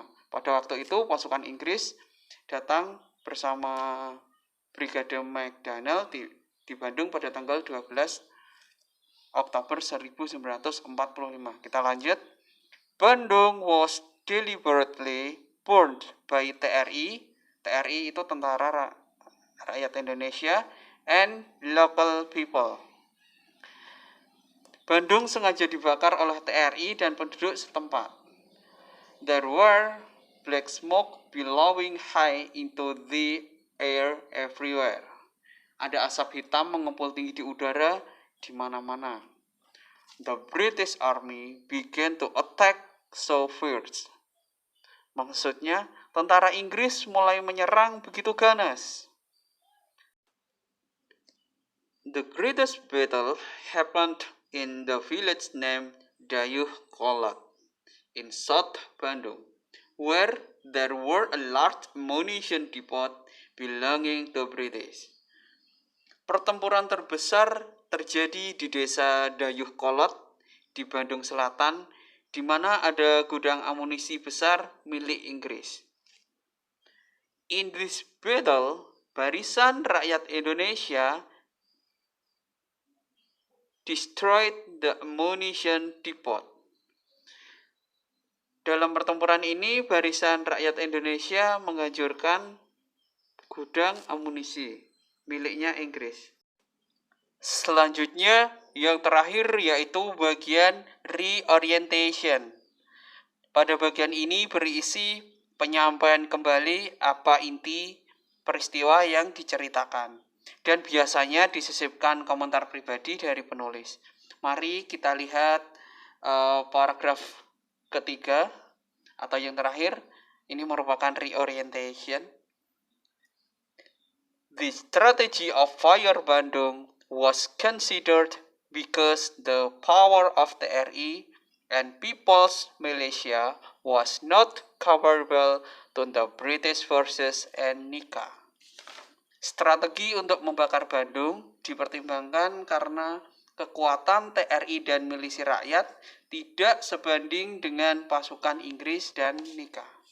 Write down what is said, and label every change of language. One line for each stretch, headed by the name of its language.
Indonesian: Pada waktu itu pasukan Inggris datang bersama Brigade MacDonald di Bandung pada tanggal 12 Oktober 1945. Kita lanjut.
English: Bandung was deliberately burned by TRI.
Indonesian: TRI itu Tentara Rakyat Indonesia
English: and local people.
Indonesian: Bandung sengaja dibakar oleh TRI dan penduduk setempat.
English: There were black smoke billowing high into the air everywhere.
Indonesian: Ada asap hitam mengepul tinggi di udara di mana-mana.
English: the British Army began to attack so fierce.
Indonesian: Maksudnya, tentara Inggris mulai menyerang begitu ganas.
English: The greatest battle happened in the village named Dayuh Kolot in South Bandung, where there were a large ammunition depot belonging to British.
Indonesian: Pertempuran terbesar terjadi di desa Dayuh Kolot di Bandung Selatan, di mana ada gudang amunisi besar milik Inggris.
English: In this battle,
Indonesian: barisan rakyat Indonesia
English: destroyed the ammunition depot.
Indonesian: Dalam pertempuran ini, barisan rakyat Indonesia menghancurkan gudang amunisi miliknya Inggris. Selanjutnya, yang terakhir yaitu bagian reorientation. Pada bagian ini berisi penyampaian kembali apa inti peristiwa yang diceritakan. Dan biasanya disisipkan komentar pribadi dari penulis. Mari kita lihat paragraf ketiga atau yang terakhir. Ini merupakan reorientation.
English: The strategy of Fire Bandung was considered because the power of TRI and People's Militia was not comparable to the British forces and Nika.
Indonesian: Strategi untuk membakar Bandung dipertimbangkan karena kekuatan TRI dan milisi rakyat tidak sebanding dengan pasukan Inggris dan Nika.